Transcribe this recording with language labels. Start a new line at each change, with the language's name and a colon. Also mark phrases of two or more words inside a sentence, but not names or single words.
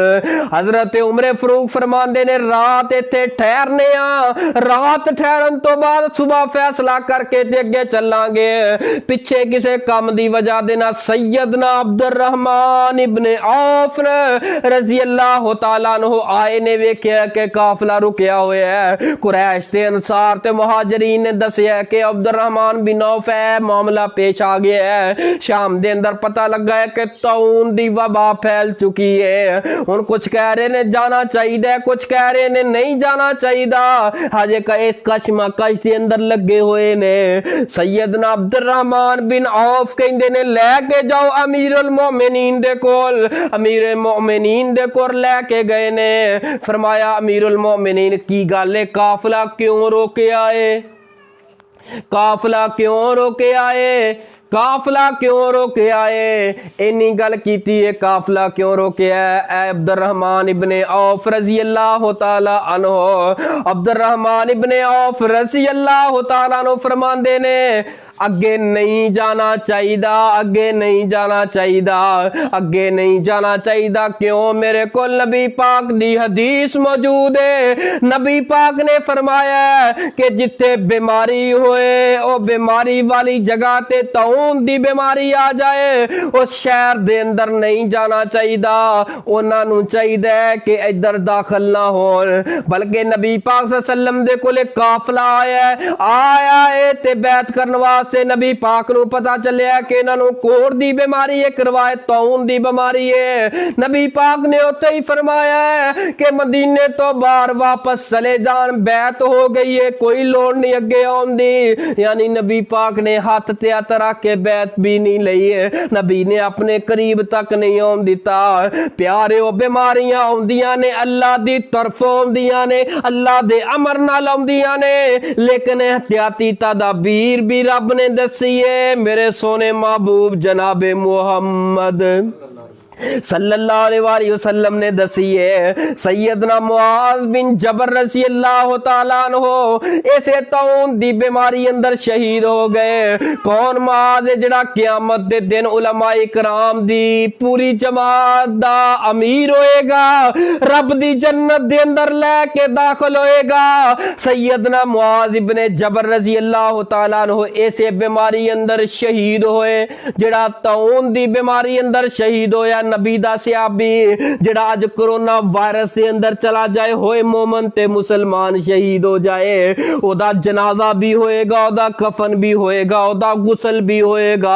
Punjabi: حضرت عمر فاروق فرماندے نے رات ایتھے ٹھہرنے آں، رات ٹھہرن توں بعد صبح فیصلہ کر کے تے اگے چلاں گے. پچھے کسے کم دی وجہ دے نال سیدنا عبدالرحمن ابن عوف
Arabic: رضي الله تعالى عنه
Punjabi: آئے نے، ویکھیا کہ قافلہ رکیا ہویا ہے. قریش تے انصار تے مہاجرین نے دسیا کہ عبدالرحمن بن عوف ہے، معاملہ پیش آ گیا ہے، شام دے اندر پتا لگا ہے کہ طاعون دی وبا پھیل چکی ہے. ہن کچھ کہہ رہے نے جانا چاہیے، کچھ کہہ رہے نے نہیں جانا چاہیے، ہجے اس کشمکش دے اندر لگے ہوئے نے. سیدنا عبدالرحمن بن عوف کہندے نے لے کے جاؤ امیرالمومنین دے کول، امیرالمومنین دے کول لے کے گئے نے. فرمایا امیرالمومنین کی گل ہے، قافلہ کیوں روکے آئے، قافلہ کیوں روکے آئے، قافلہ کیوں روکے آئے? انی گل کیتی ہے، قافلہ کیوں روکے ہے?
Arabic: अब्दुर्रहमान इब्ने औफ رضي الله تعالى عنه,
Punjabi: عبدالرحمن ابن عوف
Arabic: رضي الله تعالى عنه
Punjabi: فرماندے نے اگے نہیں جانا چاہیے، اگے نہیں جانا چاہیے، اگے نہیں جانا چاہیے۔ کیوں? میرے کو نبی پاک دی حدیث موجود ہے، نبی پاک نے فرمایا کہ جتھے بیماری ہوئے او بیماری والی جگہ تے طاعون دی بیماری آ جائے اس شہر دے اندر نہیں جانا چاہیے، انہوں نے چاہیے کہ ادھر داخل نہ ہو. بلکہ نبی پاک
Arabic: صلى الله عليه وسلم
Punjabi: دے کولے قافلہ آیا ہے تے بیعت کرنے واسطے نبی پاک نوں پتا چلیا کہ انہوں کوڑھ دی بیماری ہے، روایت طاعون دی بیماری ہے. نبی پاک نے اتے ہی فرمایا ہے کہ مدینے توں باہر واپس چلے جان، بیعت ہو گئی ہے، کوئی لوڑ نہیں اگے آؤندی. یعنی نبی پاک نے ہاتھ تے ہتھ رکھ کے بیعت بھی نہیں لئی ہے، نبی نے اپنے قریب تک نہیں آؤن دتا. پیارے او بیماریاں آؤندیاں نے اللہ دی طرفوں آؤندیاں نے، اللہ دے امر نال آؤندیاں نے، لیکن احتیاطی تدابیر بھی رب نے دسی ہے. میرے سوہنے محبوب جنابِ محمد
Arabic: صلى الله عليه وسلم
Punjabi: نے دسی ہے. سیدنا معاذ بن جبر
Arabic: رضي الله تعالى عنه
Punjabi: اسے طاعون دی بیماری اندر شہید ہو گئے. کون معاذ جہڑا قیامت دے دن علمائے کرام دی پوری جماعت دا امیر ہوئے گا، رب دی جنت دے اندر لے کے داخل ہوئے گا. سیدنا معاذ ابن جبر
Arabic: رضي الله تعالى عنه
Punjabi: اسے بیماری اندر شہید ہوئے، جہڑا طاعون دی بیماری اندر شہید ہویا. نبی دا صحابی جہڑا اج
English: corona virus
Punjabi: کے اندر چلا جائے، ہوئے مومن تے مسلمان شہید ہو جائے، اودا جنازہ بھی ہوئے گا، اودا کفن بھی ہوئے گا، اودا غسل بھی ہوئے گا.